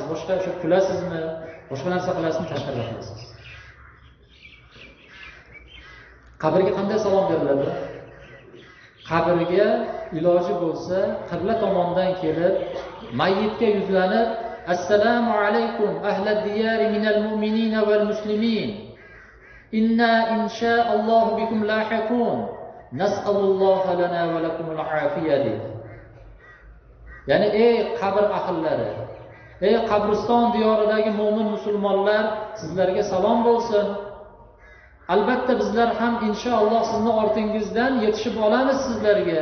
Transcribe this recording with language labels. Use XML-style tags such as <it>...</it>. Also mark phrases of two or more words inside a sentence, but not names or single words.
<uz>Boshqa o'sha kulasizmi, boshqa narsa qilasizmi, tashqariga qilasiz. Qabrga qanday salom beriladi? Qabrga iloji bo'lsa, qibla tomondan kelib, mayyitga yuzlanib,</uz> <ar>السلام عليكم أهل الديار من المؤمنين والمسلمين. إنا إن شاء الله بكم لاحقون. نسأل الله لنا ولكم العافية.</ar> <uz>Ya'ni ey qabr ahllari, ey qabriston diyoridagi mo'min musulmonlar, sizlarga salom bo'lsin. Albatta bizlar ham inshaalloh sizni ortingizdan yetishib olamiz sizlarga.</uz>